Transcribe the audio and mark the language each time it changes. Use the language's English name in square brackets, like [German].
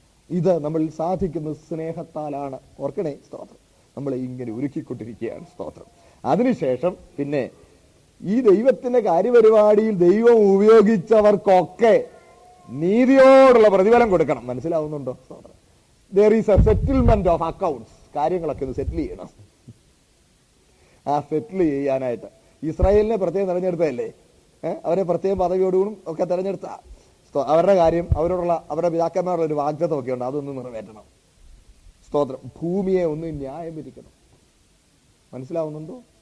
[Malayalam] ഇത് നമ്മൾ സാധിക്കുന്നത് സ്നേഹത്താലാണ്. ഓർക്കണേ. സ്തോത്രം. നമ്മളെ ഇങ്ങനെ ഒരുക്കിക്കൊണ്ടിരിക്കുകയാണ്. സ്തോത്രം. അതിനുശേഷം പിന്നെ ഈ ദൈവത്തിന്റെ കാര്യപരിപാടിയിൽ ദൈവം ഉപയോഗിച്ചവർക്കൊക്കെ നീതിയോടുള്ള പ്രതിഫലം കൊടുക്കണം. മനസ്സിലാവുന്നുണ്ടോ? സ്തോത്രം. [English] there is a settlement of accounts. [Malayalam] കാര്യങ്ങളൊക്കെ ഒന്ന് സെറ്റിൽ ചെയ്യണം. ആ സെറ്റിൽ ചെയ്യാനായിട്ട് ഇസ്രായേലിനെ പ്രത്യേകം തെരഞ്ഞെടുത്തതല്ലേ? അവരെ പ്രത്യേകം പദവിയോടുകൂടും ഒക്കെ തെരഞ്ഞെടുത്ത അവരുടെ കാര്യം, അവരുടെ പിതാക്കന്മാരുടെ ഒരു വാഗ്ദത്തമൊക്കെ ഉണ്ട്, അതൊന്ന് നിറവേറ്റണം. സ്തോത്രം. ഭൂമിയെ ഒന്ന് ന്യായം വിധിക്കണം. മനസ്സിലാവുന്നുണ്ടോ?